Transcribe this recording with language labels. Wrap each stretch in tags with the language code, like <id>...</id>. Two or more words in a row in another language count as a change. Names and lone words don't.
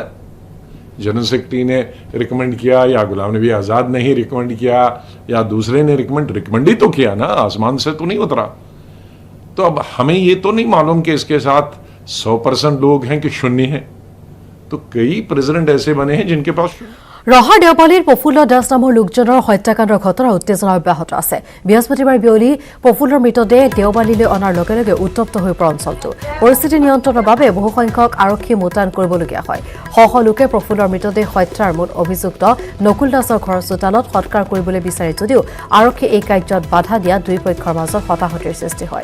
<en>general secretary</en> <hi>ने रिकमेंड किया या गुलाम नबी आजाद ने ही रिकमेंड किया या दूसरे ने रिकमेंड ही तो किया ना, आसमान से तो नहीं उतरा। तो अब हमें ये तो नहीं मालूम कि इसके साथ 100% लोग हैं कि शून्य हैं। तो कई प्रेसिडेंट ऐसे बने हैं जिनके पास</hi> <as>ৰহাৰ দেওপালীৰ প্ৰফুল্ল দাস নামৰ লোকজনৰ হত্যাকাণ্ডৰ ঘটনা উত্তেজনা অব্যাহত আছে। বৃহস্পতিবাৰ বিয়লি প্ৰফুল্লৰ মৃতদেহ দেওবালীলৈ অনাৰ লগে লগে উত্তপ্ত হৈ পৰা অঞ্চলটো। পৰিস্থিতি নিয়ন্ত্ৰণৰ বাবে বহুসংখ্যক আৰক্ষী মোতায়েন কৰিবলগীয়া হয়। শ লোকে প্ৰফুল্লৰ মৃতদেহ হত্যাৰ মূল অভিযুক্ত নকুল দাসৰ ঘৰৰ চোতালত সৎকাৰ কৰিবলৈ বিচাৰে যদিও আৰক্ষীয়ে এই কাৰ্যত বাধা দিয়া দুই পক্ষৰ মাজত হতাহতিৰ সৃষ্টি হয়।</as>